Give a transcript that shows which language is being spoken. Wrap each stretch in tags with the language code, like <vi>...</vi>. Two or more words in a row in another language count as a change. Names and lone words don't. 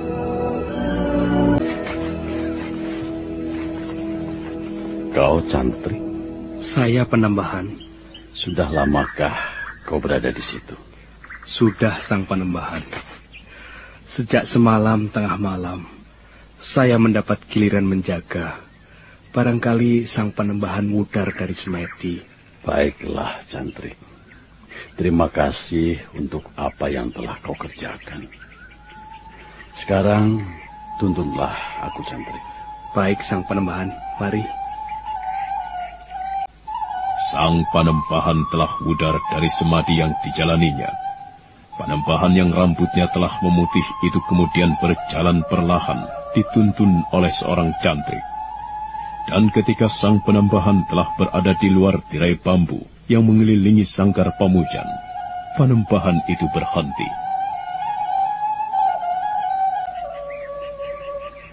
<id>Kau Cantri? Saya Panembahan. Sudah lamakah kau berada di situ? Sudah, sang Panembahan. Sejak semalam tengah malam, saya mendapat giliran menjaga. Barangkali sang Panembahan wudar dari semedi. Baiklah, Cantri. Terima kasih untuk apa yang telah kau kerjakan. Sekarang, tuntunlah aku, Cantri. Baik, sang Panembahan. Mari. Sang Panembahan telah wudar dari semadi yang dijalaninya. Panembahan yang rambutnya telah memutih itu kemudian berjalan perlahan, dituntun oleh seorang cantrik. Dan ketika sang Panembahan telah berada di luar tirai bambu yang mengelilingi sangkar pamujan, Panembahan itu berhenti.</id>